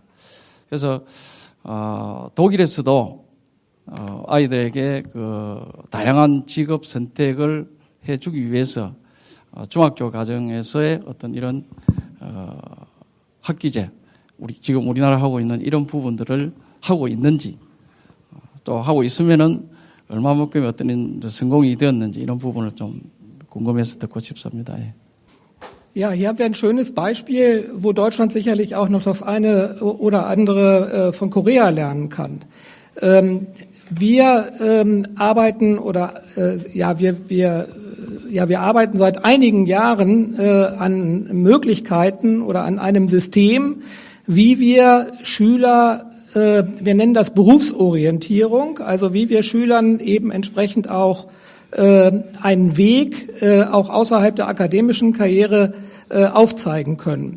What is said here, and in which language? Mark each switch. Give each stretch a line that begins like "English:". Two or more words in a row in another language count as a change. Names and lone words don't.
Korean: 그래서 독일에서도 아이들에게 그 다양한 직업 선택을 해주기 위해서 중학교 과정에서의 어떤 이런 학기제, 지금 우리나라 하고 있는 이런 부분들을 하고 있는지, 또 하고 있으면은 얼마만큼의 어떤 성공이 되었는지 이런 부분을 좀 궁금해서 듣고 싶습니다. 예.
German: Ja, hier haben wir ein schönes Beispiel, wo Deutschland sicherlich auch noch das eine oder andere von Korea lernen kann. Wir arbeiten wir arbeiten seit einigen Jahren an Möglichkeiten oder an einem System, wie wir Schüler, wir nennen das Berufsorientierung, also wie wir Schülern eben entsprechend auch einen Weg auch außerhalb der akademischen Karriere aufzeigen können.